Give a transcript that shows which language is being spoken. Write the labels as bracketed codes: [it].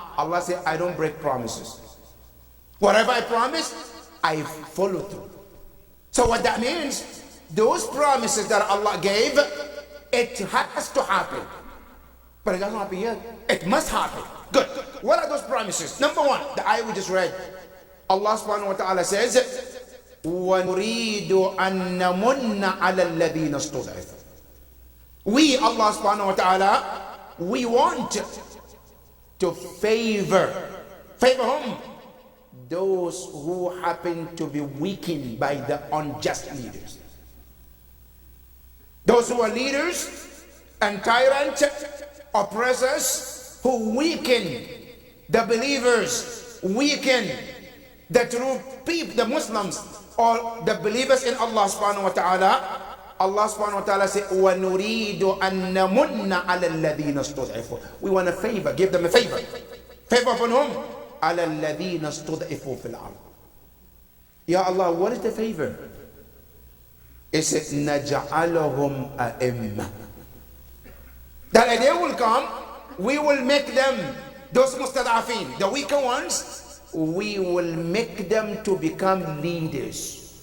[en] Allah said, I don't break promises. Whatever I promise, I follow through. So what that means, those promises that Allah gave, it has to happen. But it doesn't happen yet. It must happen. Good. What are those promises? Number 1, the ayah we just read. Allah subhanahu wa ta'ala says, [ar] وَنُرِيدُ أَن نَمُنَّ عَلَى الَّذِينَ اسْتُضْعِفُوا. [en] We, Allah subhanahu wa ta'ala, we want to favor whom? Those who happen to be weakened by the unjust leaders. Those who are leaders and tyrants, oppressors, who weaken the believers, weaken the true people, the Muslims, or the believers in Allah subhanahu wa ta'ala. Allah subhanahu wa ta'ala said, [ar] وَنُرِيدُ أَن نَمُنَّ عَلَى الَّذِينَ اسْتُضْعِفُوا. [en] We want to favor, give them a favor. Favor upon whom? [ar] عَلَى الَّذِينَ اسْتُضْعِفُوا فِي الْأَرْضِ. [en] Ya Allah, what is the favor? It says, [ar] نَجْعَلَهُمْ أَئِمَّةً. [en] That a day will come, we will make them, those mustad'afin, the weaker ones, we will make them to become leaders.